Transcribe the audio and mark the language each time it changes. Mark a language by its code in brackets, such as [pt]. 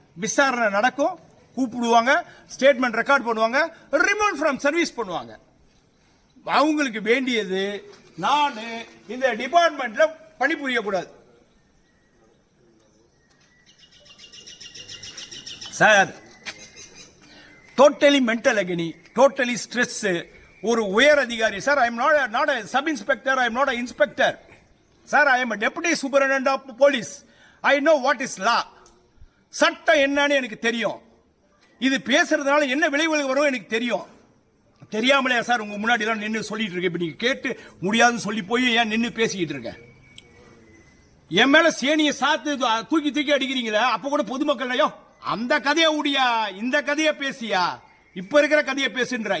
[ta] விசாரணை நடக்கும், கூப்பிடுவாங்க, ஸ்டேட்மெண்ட் ரெக்கார்ட் பண்ணுவாங்க, ரிமூவ் ஃப்ரம் சர்வீஸ் பண்ணுவாங்க. அவங்களுக்கு வேண்டியது நான் இந்த டிபார்ட்மெண்ட்ல பணிபுரிய கூடாது sir. [en] Totally mental agony, totally stress. [ta] ஒரு உயர் அதிகாரி sir, [en] I am not a sub inspector, I am not an inspector. Sir, I am a deputy superintendent of police. I know what is law. [ta] சட்டம் என்னன்னு எனக்கு தெரியும். இது பேசுறதுனால என்ன விளைவுகள் வரும் எனக்கு தெரியும். தெரியாமலே சார் உங்க முன்னாடி எல்லாம் நின்று சொல்லிட்டு இருக்கேன். இப்ப நீங்க கேட்டு முடியாதுன்னு சொல்லி போய் ஏன் நின்று பேசிக்கிட்டு இருக்கேன்? என் மேல சேனியை சாத்து தூக்கி தூக்கி அடிக்கிறீங்களா? அப்ப கூட பொதுமக்கள்லையோ அந்த கதையை உடியா, இந்த கதையை பேசியா, இப்ப இருக்கிற கதையை பேசுன்ற.